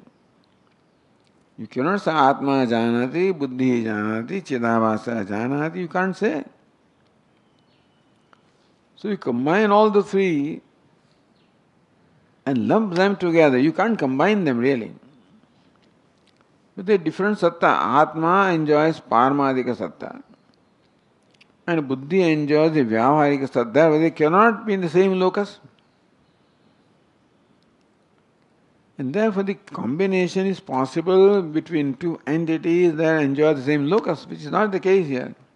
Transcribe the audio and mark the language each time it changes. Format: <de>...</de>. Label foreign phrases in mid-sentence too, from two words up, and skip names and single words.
<en>You cannot say</en> <sa>आत्मा जानाति, बुद्धि जानाति, चिदाभास जानाति.</sa> <en>You can't say. So you combine all the three and lump them together. You can't combine them really. But they're different satta. Atma enjoys</en> <sa>पारमार्थिक सत्ता.</sa> <en>And Buddhi enjoys the</en> <sa>व्यावहारिक सत्ता.</sa> <en>But they cannot be in the same locus. And therefore the combination is possible between two entities that enjoy the same locus, which is not the case here.</en>